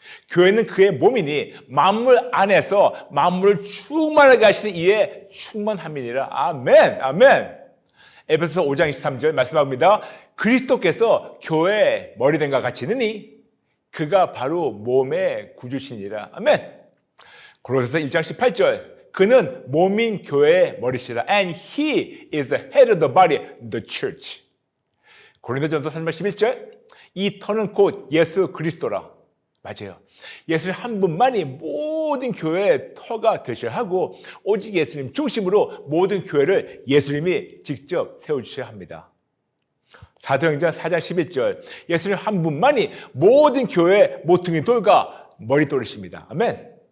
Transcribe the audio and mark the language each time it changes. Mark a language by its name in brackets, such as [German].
[Korean] 교회는 그의 몸이니 만물 안에서 만물을 충만하게 하시는 이에 충만함이니라. 아멘. 아멘. 에베소서 5장 23절 말씀합니다. 그리스도께서 교회의 머리된과 같이느니 그가 바로 몸의 구주시니라. 아멘. 고린도서 1장 18절 그는 몸인 교회의 머리시라. [English] And he is the head of the body, the church. [Korean] 고린도전서 3장 11절 이 터는 곧 예수 그리스도라. 맞아요. 예수님 한 분만이 모든 교회의 터가 되셔야 하고 오직 예수님 중심으로 모든 교회를 예수님이 직접 세워주셔야 합니다. 사도행전 4장 11절 예수님 한 분만이 모든 교회의 모퉁이 돌과 머릿돌이십니다. 아멘.